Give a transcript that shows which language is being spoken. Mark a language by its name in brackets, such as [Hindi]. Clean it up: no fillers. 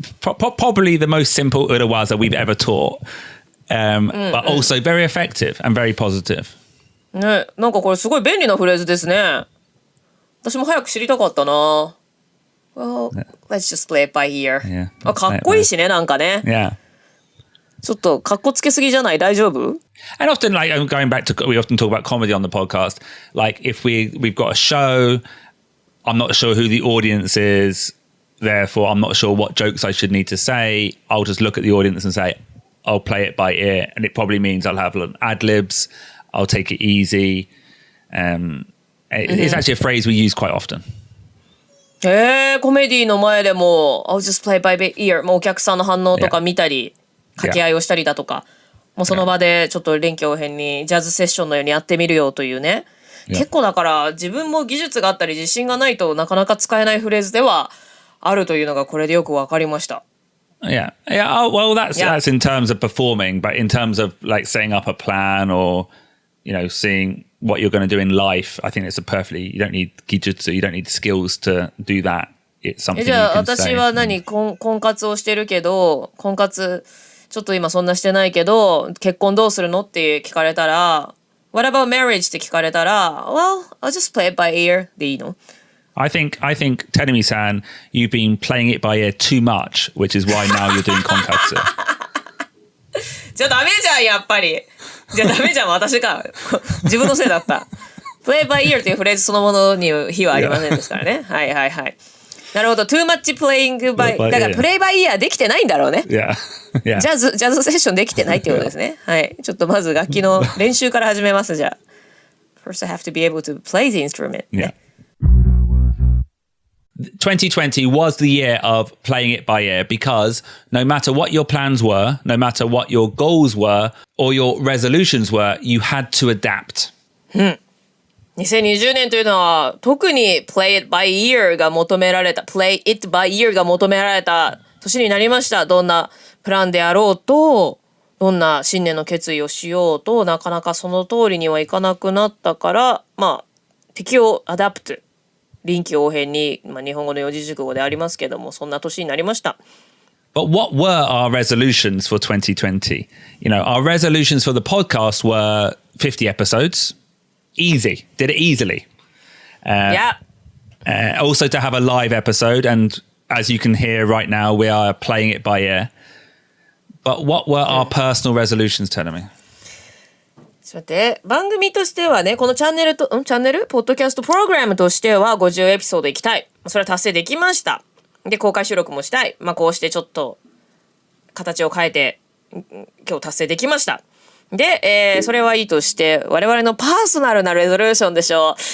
[English] Probably the most simple Urowaza we've ever taught, but also very effective and very positive. [Japanese] ね、なんかこれすごい便利なフレーズですね。私も早く知りたかったな。 [English] Well, let's just play it by ear. Yeah. [Japanese] かっこいいしね、なんかね。 [English] Yeah. [Japanese] ちょっとかっこつけすぎじゃない？大丈夫？ [English] And often, like going back to, we often talk about comedy on the podcast. Like if we've got a show, I'm not sure who the audience is. Therefore, I'm not sure what jokes I should need to say. I'll just look at the audience and say, I'll play it by ear. And it probably means I'll have ad-libs. I'll take it easy. It's actually a phrase we use quite often. [Japanese] コメディの前でも [English] I'll just play by ear. [Japanese] もうお客さんの反応とか見たり、掛け合いをしたりだとか、もうその場でちょっと臨機応変にジャズセッションのようにやってみるよというね。結構だから自分も技術があったり自信がないとなかなか使えないフレーズではあるというのがこれでよくわかりました。 [English] Yeah. Oh, well, that's in terms of performing, but in terms of like setting up a plan or, seeing what you're going to do in life, I think it's you don't need gijutsu, you don't need skills to do that. It's something you can say. [Japanese] じゃあ私は婚活をしてるけど、婚活ちょっと今そんなしてないけど、結婚どうするのって聞かれたら、 [English] What about marriage? [Japanese] って聞かれたら、 [English] Well, I'll just play it by ear [Japanese] でいいの [English] ？I think Terumi-san, you've been playing it by ear too much, which is why now you're doing konkatsu. [Japanese] じゃあダメじゃん、やっぱり。じゃあダメじゃん、私か。自分のせいだった。 [English] play by ear [Japanese] というフレーズそのものに非はありませんですからね。はいはいはい。なるほど。 [English] too much playing by [Japanese] だから [English] play by ear [Japanese] できてないんだろうね。 [English] Yeah. Yeah. [Japanese] ジャズセッションできてないってことですね。はい。ちょっとまず楽器の練習から始めます。じゃあ。 [English] First I have to be able to play the instrument. Yeah. 2020 was the year of playing it by ear because no matter what your plans were, no matter what your goals were or your resolutions were, you had to adapt. [Japanese] 2020年というのは特に [English] play it by ear [Japanese] が求められた play it by ear が求められた年になりました。どんなプランであろうと、どんな新年の決意をしようと、なかなかその通りにはいかなくなったから、まあ適応アダプト、臨機応変に、まあ、日本語の四字熟語でありますけども、そんな年になりました。 [English] But what were our resolutions for 2020? You know, our resolutions for the podcast were 50 episodes. Easy. Did it easily. Yeah. Also to have a live episode. And as you can hear right now, we are playing it by ear. But what were our personal resolutions, Tenami? [Japanese] ちょっと待って、番組としてはね、このチャンネルポッドキャストプログラムとしては50エピソードいきたい。それは達成できました。で、公開収録もしたい。まあ、こうしてちょっと形を変えて今日達成できました。で、それはいいとして、我々のパーソナルなレゾリューションでしょ。